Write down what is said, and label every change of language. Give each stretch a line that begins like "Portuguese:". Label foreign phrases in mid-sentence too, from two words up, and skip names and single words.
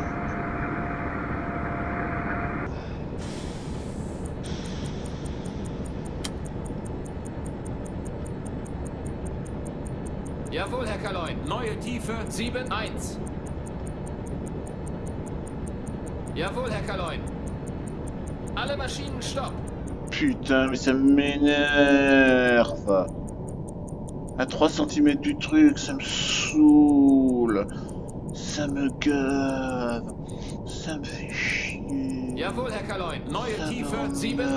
German: Jawohl, Herr Kaloin. Neue Tiefe 7, 1. Jawohl, Herr Kaloin. Alle Maschinen stopp.
French: Putain, mais ça m'énerve. À 3 cm du truc, ça me saoule. Ça me gave. Ça me fait chier.
German: Jawohl, Herr Kaloin. Neue
French: Ça me
German: Tiefe
French: rend
German: 7, 1.